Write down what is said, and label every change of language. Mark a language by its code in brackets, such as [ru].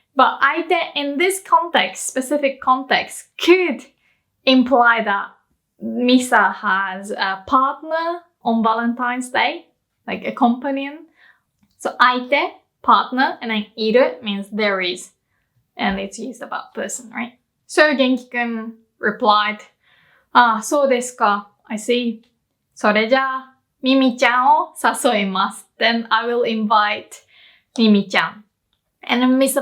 [en] But 相手 in this context, specific context, could imply that Misa has a partner on Valentine's Day, like a companion. So 相手, partner, and then いる means there is. And it's used about person, right? So Genki-kun replied, [ja] あ、そうですか。 [en] I see. [ja] それじゃあ、ミミちゃんを誘います。 [en] Then I will invite ミミちゃん。 And then Misa panics.